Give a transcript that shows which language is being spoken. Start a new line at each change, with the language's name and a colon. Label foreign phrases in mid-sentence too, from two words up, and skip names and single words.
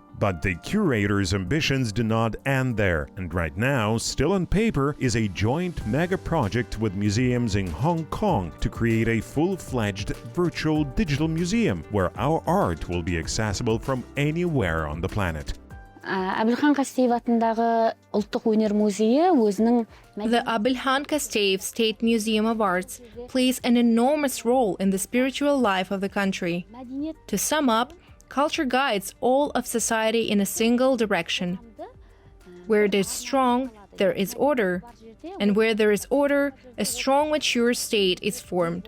English: But the curator's ambitions do not end there, and right now, still on paper, is a joint mega project with museums in Hong Kong to create a full-fledged virtual digital museum where our art will be accessible from anywhere on the planet.
Kazakh: Абылхан Қастеев атындағы ұлттық өнер музейі өзінің
English: The Abulkan Kasteev State Museum of Arts plays an enormous role in the spiritual life of the country. To sum up, culture guides all of society in a single direction. Where it is strong, there is order, and where there is order, a strong, mature state is formed.